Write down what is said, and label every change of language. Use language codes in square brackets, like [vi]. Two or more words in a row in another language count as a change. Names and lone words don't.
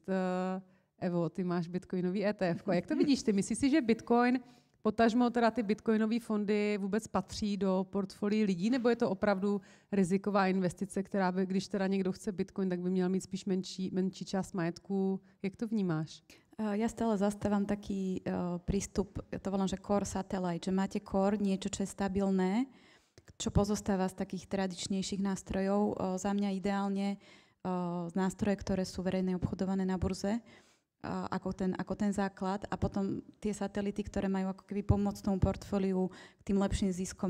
[cs] Evo, ty máš bitcoinový ETF. Jak to vidíš ty? Myslíš si, že Bitcoin, potažmo teda ty bitcoinové fondy vůbec patří do portfolií lidí, nebo je to opravdu riziková investice, která by, když teda někdo chce Bitcoin, tak by měl mít spíš menší část majetku? Jak to vnímáš? [sk] Ja stále zastávam taký prístup, ja to volám, že [en] core satellite, [sk] že máte core, niečo, čo je stabilné, čo pozostáva z takých tradičnejších nástrojov. Za mňa ideálne nástroje, ktoré sú verejne obchodované na burze, ako ten základ, a potom tie satelity, ktoré majú ako keby pomôcť tomu portfóliu k tým lepším ziskom.